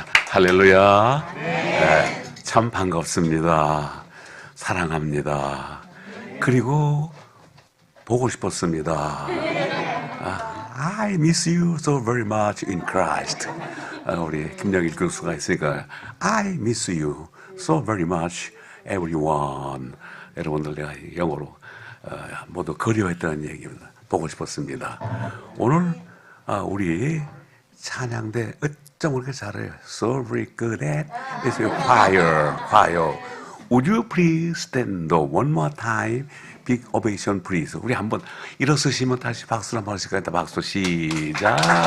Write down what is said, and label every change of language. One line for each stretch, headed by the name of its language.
Korean: 할렐루야. 네, 참 반갑습니다. 사랑합니다. 그리고 보고 싶었습니다.
English: I miss you so very much in Christ.
Korean: 우리 김영일 교수가 있으니까
English: I miss you so very much everyone.
Korean: 여러분들 내가 영어로 모두 그리워했다는 얘기입니다. 보고 싶었습니다. 오늘 우리 찬양대 어쩜 그렇게 잘해요.
English: So very good at it's a choir. Would you please stand up one more time? Big ovation please.
Korean: 우리 한번 일어서시면 다시 박수를 한번 하실까요? 박수 시작.